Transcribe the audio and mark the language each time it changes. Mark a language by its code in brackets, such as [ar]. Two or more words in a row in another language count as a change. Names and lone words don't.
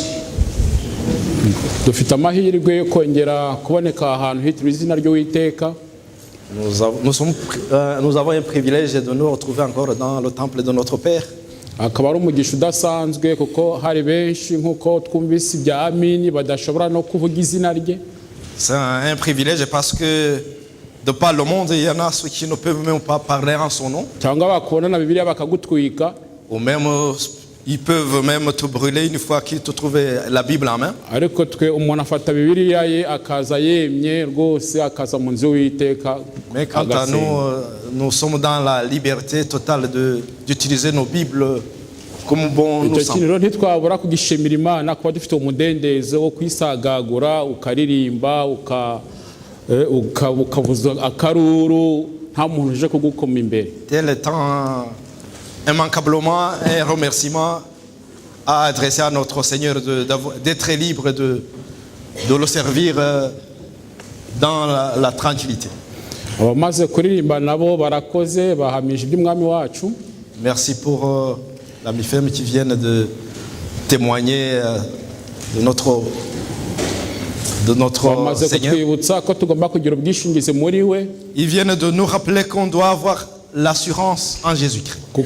[rw] Dufite amahirwe yo kongera kuboneka ahantu hitwa izina ry'Uwiteka. [fr] Nous avons un privilège de nous retrouver encore dans le temple de notre Père. [rw] Akaba ari umugisha udasanzwe kuko hari benshi nkuko twumvise ibya Amini badashobora no kuvuga izina rye. [fr] C'est un privilège parce que de par le monde, il y en a ceux qui ne peuvent même pas parler en son nom. [rw] Cyangwa bakubona na Bibiliya bakagutwika. [fr] Ou même ils peuvent même te brûler une fois qu'ils te trouvent la Bible en main. [rw] Ariko twe umuntu afata Bibiliya ye akaza yemye rwose akaza mu nzu y'Uwiteka. [fr] Mais quant à nous, nous sommes dans la liberté totale d'utiliser nos Bibles comme bon nous semble. [rw] Icyo ntitwabura kugishimira Imana kuba dufite umudendezo wo kwisagagura ukaririmba ukavuza akaruru nta muntu uje kugukoma imbere. [fr] Tel étant immanquablement un remerciement à adresser à notre Seigneur d'être libre de le servir dans la tranquillité. [rw] Abamaze kuririmba nabo barakoze bahamije iby'umwami wacu. [fr] Merci pour l'ami femme qui viennent de témoigner de notre Seigneur. Ils viennent de nous rappeler qu'on doit avoir l'assurance en Jésus-Christ.